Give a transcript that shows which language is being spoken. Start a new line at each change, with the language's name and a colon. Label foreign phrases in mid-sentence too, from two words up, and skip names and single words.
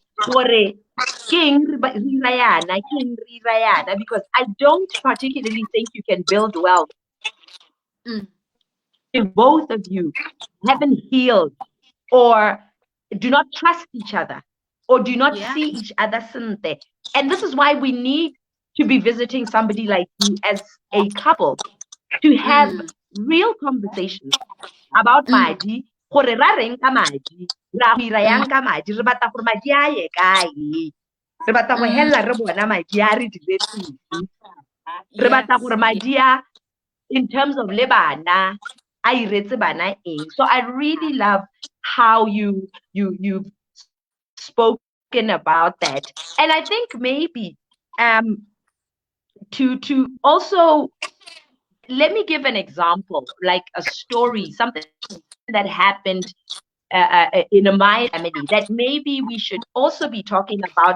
English: because I don't particularly think you can build wealth if both of you haven't healed or do not trust each other or do not see each other. And this is why we need to be visiting somebody like you as a couple to have real conversations about madi.
Tswana: Gore ra reng ka madi, ra go ira yang ka madi, re batla gore madi a ye kae, re batla go hella re bona madi a re diretseng, re batla gore madi a,
English: in terms of
Tswana: le bana, a iretse bana eng.
English: So I really love how you've spoken about that. And I think maybe to also, let me give an example, like a story, something that happened in my family that maybe we should also be talking about.